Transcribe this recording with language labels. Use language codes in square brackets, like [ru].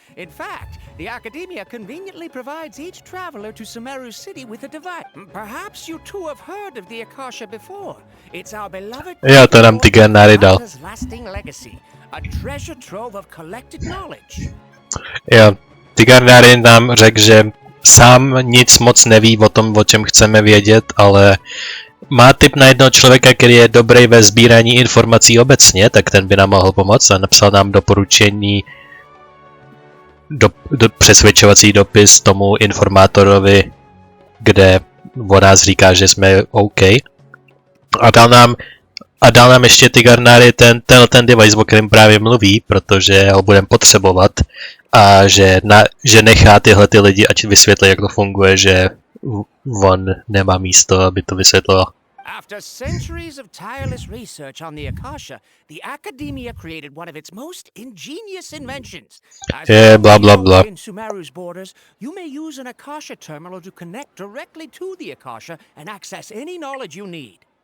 [en] In fact, the Academia conveniently provides each traveler to Sumeru City with a device. Perhaps you two have heard of the Akasha before. It's our beloved [cs] Jo, to nám ty Gennary dal. [en] lasting legacy, a treasure trove of collected knowledge. [cs] Jo, Tigarnari nám řekl, že sám nic moc neví o tom, o čem chceme vědět, ale má tip na jednoho člověka, který je dobrý ve sbírání informací obecně, tak ten by nám mohl pomoct a napsal nám doporučení, přesvědčovací dopis tomu informátorovi, kde o nás říká, že jsme OK. A dal nám ještě Tigarnari ten device, o kterém právě mluví, protože ho budeme potřebovat a že nechá tyhle ty lidi, ať vysvětlí, jak to funguje, že on nemá místo, aby to vysvětloval. [en] After centuries of tireless research on the Akasha, the Academia created one of its most ingenious inventions. Blah blah blah. In Sumeru's borders, you may use an Akasha terminal to connect directly to the Akasha and access any knowledge you need.